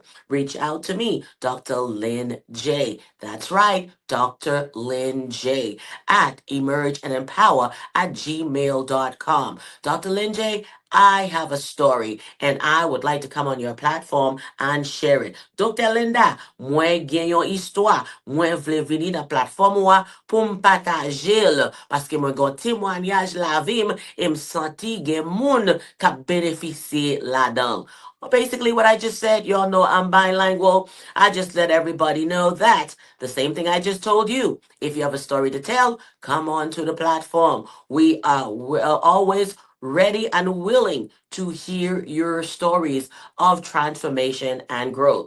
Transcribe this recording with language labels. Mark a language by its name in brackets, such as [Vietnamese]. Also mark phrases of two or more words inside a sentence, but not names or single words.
[English] Reach out to me, Dr. Lynn J. That's right, Dr. Lynn J. at emergeandempower@gmail.com. Dr. Lynn J., I have a story and I would like to come on your platform and share it. Dr. Linda, [Haitian Creole] mwen gen yon histwa, mwen vle vini nan platform wa pou m patajel, paske mwen gon témoignage la vim, e m santi gen moun kap benefisye la dan. [English] Well, basically, what I just said, y'all know I'm bilingual. I just let everybody know that the same thing I just told you. If you have a story to tell, come on to the platform. We're always ready and willing to hear your stories of transformation and growth.